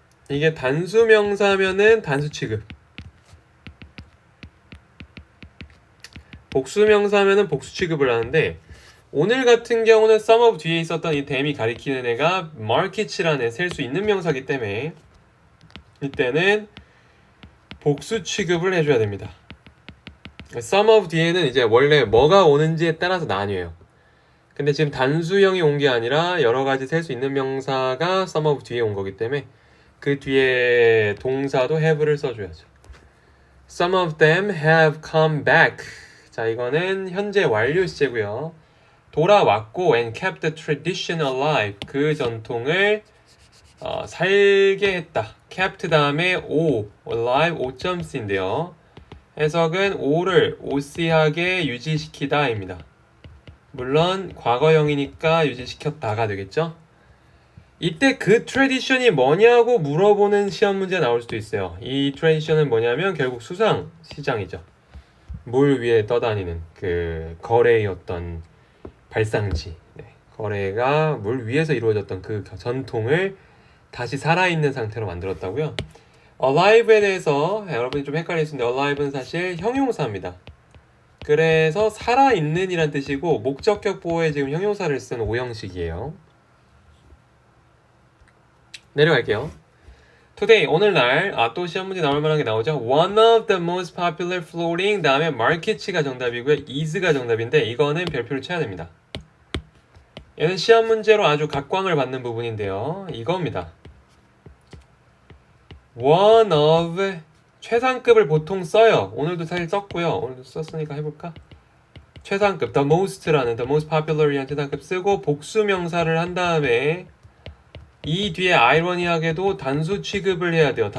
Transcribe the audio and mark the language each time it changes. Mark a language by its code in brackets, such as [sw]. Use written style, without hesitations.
[ko] 이게 단수 명사면은 단수 취급, 복수 명사면은 복수 취급을 하는데 오늘 같은 경우는 some of 뒤에 있었던 이 them이 가리키는 애가 markets라는 애, 셀 수 있는 명사기 때문에 이때는 복수 취급을 해줘야 됩니다. some of 뒤에는 이제 원래 뭐가 오는지에 따라서 나뉘어요. 근데 지금 단수형이 온 게 아니라 여러 가지 셀 수 있는 명사가 some of 뒤에 온 거기 때문에 그 뒤에 동사도 have를 써줘야죠. [en] Some of them have come back. [ko] 자, 이거는 현재 완료 시제고요. 돌아왔고 [en] and kept the tradition alive. [ko] 그 전통을 살게 했다. kept 다음에 alive 5.c인데요. 해석은 오를 오씨하게 유지시키다 입니다. 물론 과거형이니까 유지시켰다가 되겠죠. 이때 그 트래디션이 뭐냐고 물어보는 시험 문제 나올 수도 있어요. 이 트래디션은 뭐냐면 결국 수상 시장이죠. 물 위에 떠다니는 그 거래의 어떤 발상지, 거래가 물 위에서 이루어졌던 그 전통을 다시 살아있는 상태로 만들었다고요. alive에 대해서 여러분이 좀 헷갈릴 수 있는데 alive는 사실 형용사입니다. 그래서 살아있는 이란 뜻이고 목적격 보호에 지금 형용사를 쓴 오형식이에요. 내려갈게요. Today, 오늘날 또 시험 문제 나올 만한 게 나오죠. [en] One of the most popular floating [ko] 다음에 [en] markets가 정답이고요. [ko] is가 정답인데 이거는 별표를 쳐야 됩니다. 얘는 시험 문제로 아주 각광을 받는 부분인데요. 이겁니다. One of 최상급을 보통 써요. 오늘도 사실 썼고요. 오늘도 썼으니까 해볼까? 최상급, the most라는 the most popular이라는 최상급 쓰고 복수 명사를 한 다음에 이 뒤에 아이러니하게도 단수 취급을 해야 돼요.